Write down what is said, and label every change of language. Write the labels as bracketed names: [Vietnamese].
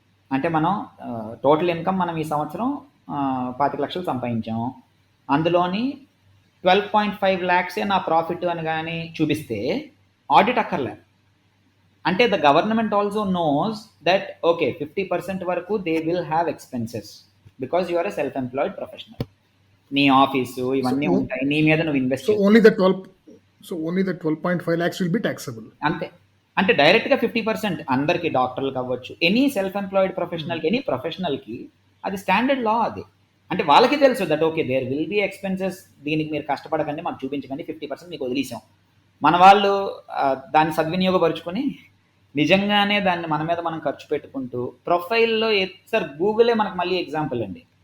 [Telugu] అంటే మనం total income మనం ఈ సంవత్సరం 25 లక్షలు సంపాదించాము, అందులోని 12.5 lakhs నా ప్రాఫిట్ అని కానీ చూపిస్తే ఆడిట్ అక్కర్లే. [English] అంటే the government also knows that okay 50% వరకు they will have expenses because you are a self employed professional. [Telugu] నీ ఆఫీసు ఇవన్నీ ఉంటాయి, నీ మీద నువ్వు invest [English] So only the 12.5 lakhs will be taxable. [Telugu] అంతే. అంటే డైరెక్ట్గా 50% అందరికి, డాక్టర్లకు అవ్వచ్చు, [English] any self employed ప్రొఫెషనల్కి, [Telugu] ఎనీ ప్రొఫెషనల్కి అది స్టాండర్డ్ లా అది. అంటే వాళ్ళకి తెలుసు [English] that okay there will be expenses, [Telugu] దీనికి మీరు కష్టపడకండి, మాకు చూపించకండి, 50% మీకు వదిలేసాం. మన వాళ్ళు దాన్ని సద్వినియోగపరుచుకొని నిజంగానే దాన్ని మన మీద మనం ఖర్చు పెట్టుకుంటూ ప్రొఫైల్లో సార్ గూగులే మనకు మళ్ళీ ఎగ్జాంపుల్ అండి.